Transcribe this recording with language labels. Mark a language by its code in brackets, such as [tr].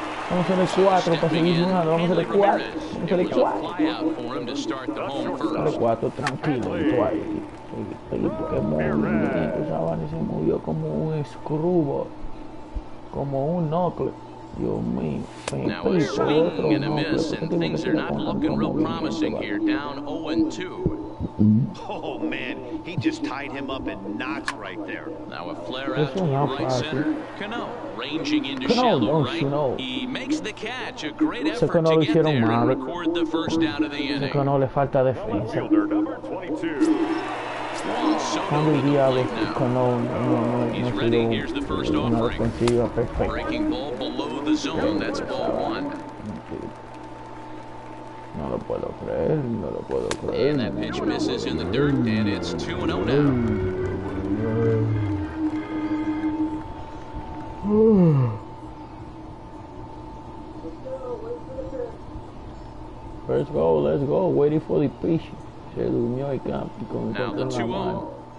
[es] Vamos a hacerle 4 para seguir jugando. Vamos a hacerle 4. Vamos a hacerle 4 tranquilo. Que se movió como un screwball. Como un knuckle. Dios mío. [en] Now a swing and a miss, and things are not looking real promising here. Down 0-2. Oh, man, he just tied him up in knots right there. Now a flare out to right center. Cano ranging into shallow right. He makes the catch. A great effort to get there and record the first out of the inning. [es] Cano le falta defensa. [en] Fielder number 22. Soto to the plate now. He's ready. Here's the first offering. Breaking ball below the zone. That's ball 1. [es] No lo puedo creer, no lo puedo creer. [en] And that pitch misses in the dirt, and it's 2-0 now. Let's go. Waiting for the pitch. [es] Se durmió el campo con [en] Now the 2-0.